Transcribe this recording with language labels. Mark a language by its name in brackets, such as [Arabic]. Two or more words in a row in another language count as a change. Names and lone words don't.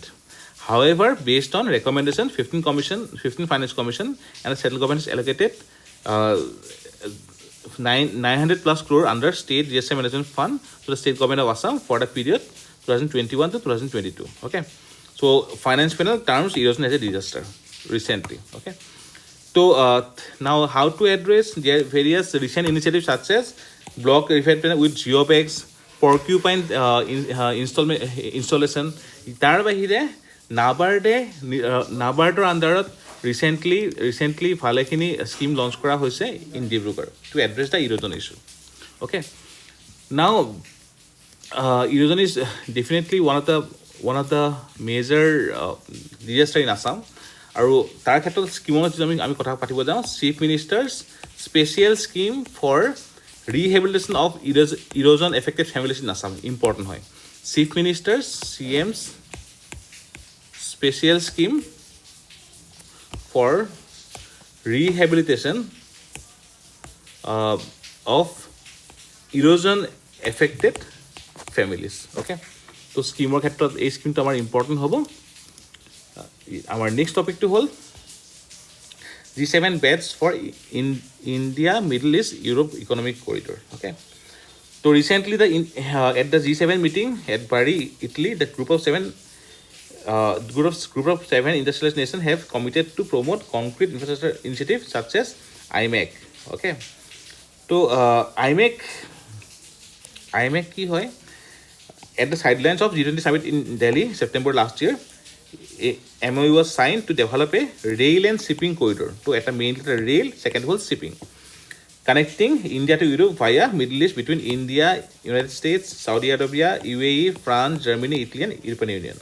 [English] However, based on recommendation, 15th Finance Commission and the central government has allocated 900 plus crore under State GSI Management Fund to the state government of Assam for the period 2021 to 2022. Okay, so finance panel terms erosion as a disaster recently. Okay, so now how to address the various recent initiatives such as block referred with geobags, porcupine installation. [Assamese] তাৰ বাহিৰে নাবাৰ্ডৰ আণ্ডাৰত ৰিচেণ্টলি ভালেখিনি [English] scheme launch [Assamese] কৰা হৈছে [English] in Dibrugarh to address the erosion issue. Okay, now erosion is definitely one of the major disaster in Assam. [Assamese] আৰু তাৰ ক্ষেত্ৰত স্কিমৰ যদি আমি কথা পাতিব যাওঁ, চিফ মিনিষ্টাৰ্ছ স্পেচিয়েল স্কিম ফৰ ৰিহেবিলিটেশ্যন অফ ইৰোজন এফেক্টেড ফেমিলিজ ইন আছাম ইম্পৰ্টেণ্ট হয়. [English] Chief Minister's CM's special scheme for rehabilitation of erosion affected families. Okay, so scheme [Assamese] ক্ষেত্ৰত এই স্কিমটো আমাৰ ইম্পৰ্টেণ্ট হ'ব. আমাৰ [English] next topicটো [Assamese] হ'ল [English] G7 bets for India, Middle East, Europe economic corridor. Okay, so recently at the G7 meeting at Bari, Italy, the group of seven industrialized nations have committed to promote concrete infrastructure initiatives such as IMEC. Okay, so IMEC [Assamese] কি হয়? [English] At the sidelines of G20 summit in Delhi September last year, a MOU was signed to develop a rail and shipping corridor. So at a mainly the rail, second was shipping, connecting India to Europe via Middle East between India, United States, Saudi Arabia, UAE, France, Germany, Italy, and European Union.